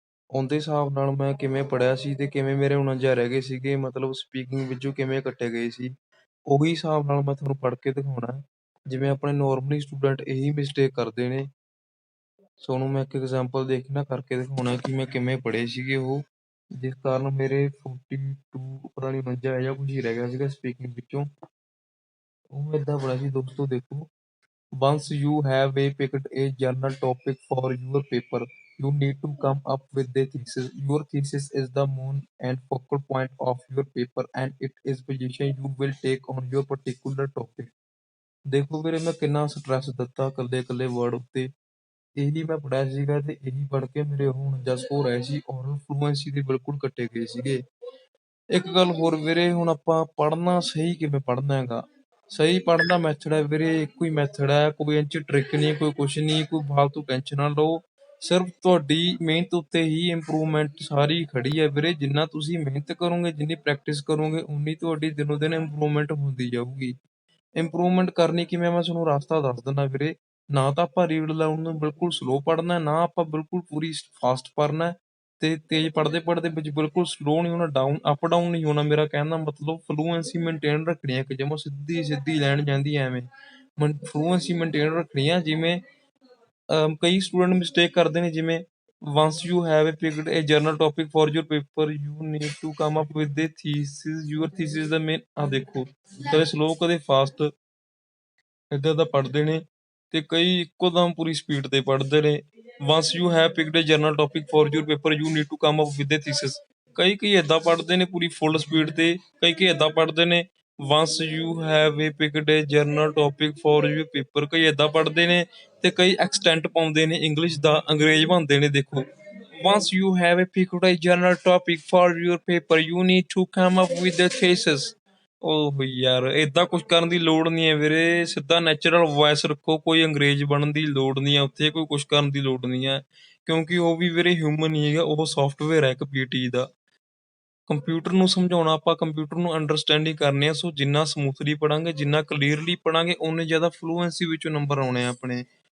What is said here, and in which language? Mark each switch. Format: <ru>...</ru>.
<pa>ਉਹਦੇ ਹਿਸਾਬ ਨਾਲ ਮੈਂ ਕਿਵੇਂ ਪੜ੍ਹਿਆ ਸੀ ਤੇ ਕਿਵੇਂ ਮੇਰੇ 49 ਰਹਿ ਗਏ ਸੀਗੇ, ਮਤਲਬ ਸਪੀਕਿੰਗ ਵਿੱਚੋਂ ਕਿਵੇਂ ਕੱਟੇ ਗਏ ਸੀ, ਉਹੀ ਹਿਸਾਬ ਨਾਲ ਮੈਂ ਤੁਹਾਨੂੰ ਪੜ੍ਹ ਕੇ ਦਿਖਾਉਣਾ। ਜਿਵੇਂ ਆਪਣੇ ਨੋਰਮਲੀ ਸਟੂਡੈਂਟ ਇਹੀ ਮਿਸਟੇਕ ਕਰਦੇ ਨੇ, ਤੁਹਾਨੂੰ ਮੈਂ ਇੱਕ ਐਗਜ਼ਾਮਪਲ ਦੇ ਕੇ ਨਾ ਕਰਕੇ ਦਿਖਾਉਣਾ ਕਿ ਮੈਂ ਕਿਵੇਂ ਪੜ੍ਹੇ ਸੀਗੇ ਉਹ, ਜਿਸ ਕਾਰਨ ਮੇਰੇ 42 ਪਤਾ ਨਹੀਂ 49 ਜਾਂ ਕੁਝ ਹੀ ਰਹਿ ਗਿਆ ਸੀਗਾ ਸਪੀਕਿੰਗ ਵਿੱਚੋਂ। ਉਹ ਏਦਾਂ ਪੜ੍ਹਿਆ ਸੀ ਦੋਸਤੋ, ਦੇਖੋ।</pa> <en>Once you have picked a general topic for your paper, you need to come up with a thesis. Your thesis is the main and focal point of your paper, and it is position you will take on your particular topic.</en> <pa>ਦੇਖੋ ਵੀਰੇ ਮੈਂ ਕਿੰਨਾ stress ਦਿੱਤਾ ਇਕੱਲੇ ਇਕੱਲੇ word ਉੱਤੇ। ਇਹੀ ਮੈਂ ਪੜ੍ਹਿਆ ਸੀਗਾ ਤੇ ਇਹੀ ਪੜ੍ਹ ਕੇ ਮੇਰੇ ਹੁਣ 49 ਸਕੋਰ ਆਏ ਸੀ, ਔਰ ਫਲੂਐਂਸੀ ਦੇ ਬਿਲਕੁਲ ਕੱਟੇ ਗਏ ਸੀਗੇ। ਇੱਕ ਗੱਲ ਹੋਰ ਵੀਰੇ, ਹੁਣ ਆਪਾਂ ਪੜ੍ਹਨਾ ਸਹੀ ਕਿਵੇਂ ਪੜ੍ਹਨਾ ਹੈਗਾ। ਸਹੀ ਪੜ੍ਹਨ ਦਾ ਮੈਥਡ ਹੈ ਵੀਰੇ, ਇੱਕੋ ਹੀ ਮੈਥਡ ਹੈ, ਕੋਈ ਇਹ 'ਚ ਟ੍ਰਿਕ ਨਹੀਂ, ਕੋਈ ਕੁਛ ਨਹੀਂ, ਕੋਈ ਫਾਲਤੂ ਟੈਨਸ਼ਨ ਨਾ ਲਓ। ਸਿਰਫ ਤੁਹਾਡੀ ਮਿਹਨਤ ਉੱਤੇ ਹੀ ਇੰਪਰੂਵਮੈਂਟ ਸਾਰੀ ਖੜੀ ਹੈ ਵੀਰੇ। ਜਿੰਨਾ ਤੁਸੀਂ ਮਿਹਨਤ ਕਰੋਗੇ, ਜਿੰਨੀ ਪ੍ਰੈਕਟਿਸ ਕਰੋਗੇ, ਉਨੀ ਤੁਹਾਡੀ ਦਿਨੋਂ ਦਿਨ ਇੰਪਰੂਵਮੈਂਟ ਹੁੰਦੀ ਜਾਊਗੀ। ਇੰਪਰੂਵਮੈਂਟ ਕਰਨੀ ਕਿਵੇਂ, ਮੈਂ ਤੁਹਾਨੂੰ ਰਸਤਾ ਦੱਸ ਦਿੰਦਾ ਵੀਰੇ। ਨਾ ਤਾਂ ਆਪਾਂ ਰੀਡ ਲਾਉਣ ਨੂੰ ਬਿਲਕੁਲ ਸਲੋ ਪੜ੍ਹਨਾ, ਨਾ ਆਪਾਂ ਬਿਲਕੁਲ ਪੂਰੀ ਫਾਸਟ ਪੜ੍ਹਨਾ। ਤੇ ਤੇਜ਼ ਪੜ੍ਹਦੇ ਵਿੱਚ ਬਿਲਕੁਲ ਸਲੋ ਨਹੀਂ ਹੋਣਾ, ਅਪ ਡਾਊਨ ਨਹੀਂ ਹੋਣਾ। ਮੇਰਾ ਕਹਿਣ ਦਾ ਮਤਲਬ ਫਲੂਐਂਸੀ ਮੇਨਟੇਨ ਰੱਖਣੀ ਹੈ, ਕਿ ਜਮਾਂ ਸਿੱਧੀ ਲਾਈਨ ਜਾਂਦੀ ਹੈ ਐਵੇਂ। ਫਲੂਐਂਸੀ ਮੇਨਟੇਨ ਰੱਖਣੀ ਆ। ਜਿਵੇਂ ਕਈ ਸਟੂਡੈਂਟ ਮਿਸਟੇਕ ਕਰਦੇ ਨੇ, ਜਿਵੇਂ</pa> <en>once you have a picked a journal topic for your paper you need to come up with a thesis, your thesis is the main।</en> <pa>ਆ ਦੇਖੋ, ਕਦੇ ਸਲੋ ਕਦੇ ਫਾਸਟ ਏਦਾਂ ਦਾ ਪੜ੍ਹਦੇ ਨੇ, ਤੇ ਕਈ ਇੱਕੋ ਦਮ ਪੂਰੀ ਸਪੀਡ ਤੇ ਪੜ੍ਹਦੇ ਨੇ।</pa> <en>once you have picked a journal topic for your paper you need to come up with a thesis।</en> <pa>ਕਈ ਏਦਾਂ ਪੜ੍ਹਦੇ ਨੇ ਪੂਰੀ ਫੁੱਲ ਸਪੀਡ ਤੇ, ਕਈ ਏਦਾਂ ਪੜ੍ਹਦੇ ਨੇ</pa> <en>once you have a picked a journal topic for your paper।</en> <pa>ਕਈ ਏਦਾਂ ਪੜ੍ਹਦੇ ਨੇ, ਤੇ ਕਈ ਐਕਸਟੈਂਟ ਪਾਉਂਦੇ ਨੇ ਇੰਗਲਿਸ਼ ਦਾ, ਅੰਗਰੇਜ਼ ਬਣਦੇ ਨੇ।</pa> <en>ਦੇਖੋ, once you have a picked a journal topic for your paper you need to come up with a thesis।</en> <pa>ਓਹ ਯਾਰ, ਏਦਾਂ ਕੁਛ ਕਰਨ ਦੀ ਲੋੜ ਨਹੀਂ ਹੈ ਵੀਰੇ, ਸਿੱਧਾ ਨੈਚੁਰਲ ਵੌਇਸ ਰੱਖੋ। ਕੋਈ ਅੰਗਰੇਜ਼ ਬਣਨ ਦੀ ਲੋੜ ਨਹੀਂ ਹੈ ਉੱਥੇ, ਕੋਈ ਕੁਛ ਕਰਨ ਦੀ ਲੋੜ ਨਹੀਂ ਹੈ, ਕਿਉਂਕਿ ਉਹ ਵੀ ਵੀਰੇ ਹਿਊਮਨ ਹੀ ਹੈਗਾ, ਉਹ ਸੋਫਟਵੇਅਰ ਹੈ ਇੱਕ ਪੀਟੀ ਦਾ। ਕੰਪਿਊਟਰ ਨੂੰ ਸਮਝਾਉਣਾ, ਆਪਾਂ ਕੰਪਿਊਟਰ ਨੂੰ ਅੰਡਰਸਟੈਂਡਿੰਗ ਕਰਨੀ ਆ। ਸੋ ਜਿੰਨਾ ਸਮੂਥਲੀ ਪੜਾਂਗੇ, ਜਿੰਨਾ ਕਲੀਅਰਲੀ ਪੜਾਂਗੇ, ਓਨੇ ਜ਼ਿਆਦਾ ਫਲੂਐਂਸੀ ਵਿੱਚੋਂ ਨੰਬਰ ਆਉਣੇ ਆ ਆਪਣੇ।</pa>